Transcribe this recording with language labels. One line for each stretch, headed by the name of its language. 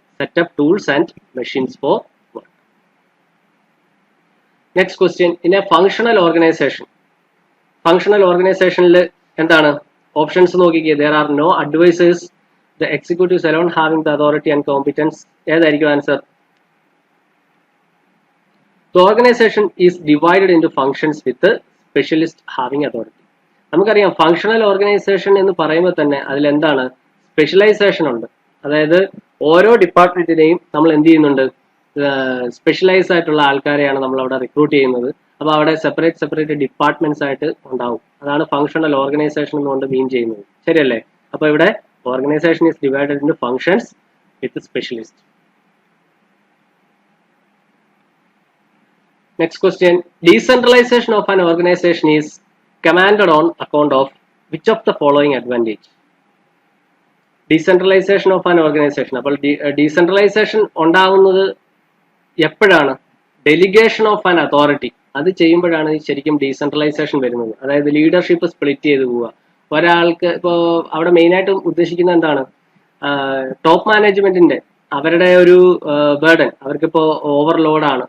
English: Setup tools and machines for work. Next question, in a functional organization.
Malayalam: Functional ഓർഗനൈസേഷനിൽ എന്താണ് options നോക്കിക്കേ.
English: There are no advisers, the executives alone having the authority and competence.
Malayalam: ഏതായിരിക്കും answer?
English: The organization is divided into functions with the specialist having authority.
Malayalam: നമുക്കറിയാം functional organisation എന്ന് പറയുമ്പോൾ തന്നെ അതിൽ എന്താണ്? സ്പെഷ്യലൈസേഷൻ ഉണ്ട്. അതായത് ഓരോ ഡിപ്പാർട്ട്മെന്റിനെയും നമ്മൾ എന്ത് ചെയ്യുന്നുണ്ട്? സ്പെഷ്യലൈസ് ആയിട്ടുള്ള ആൾക്കാരെയാണ് നമ്മൾ അവിടെ റിക്രൂട്ട് ചെയ്യുന്നത്. അപ്പോൾ അവിടെ സെപ്പറേറ്റ് ഡിപ്പാർട്ട്മെന്റ്സ് ആയിട്ട് ഉണ്ടാവും. അതാണ് ഫങ്ഷണൽ ഓർഗനൈസേഷൻ എന്നുകൊണ്ട് മീൻ ചെയ്യുന്നത്. ശരിയല്ലേ? അപ്പോൾ ഇവിടെ
English: Organization is divided into functions with specialist. Next question, decentralization of an organization is commanded on account of which of the following advantage? Decentralization of an organization.
Malayalam: അപ്പോൾ decentralization ഉണ്ടാകുന്നത് എപ്പോഴാണ്?
English: delegation of an authority,
Malayalam: അത് ചെയ്യുമ്പോഴാണ് ശരിക്കും decentralisation വരുന്നത്. അതായത് leadership split ചെയ്ത് പോവുക. ഒരാൾക്ക് ഇപ്പോൾ അവിടെ മെയിനായിട്ട് ഉദ്ദേശിക്കുന്നത് എന്താണ്? ടോപ്പ് മാനേജ്മെന്റിന്റെ അവരുടെ ഒരു ബേർഡൻ, അവർക്കിപ്പോ ഓവർലോഡാണ്.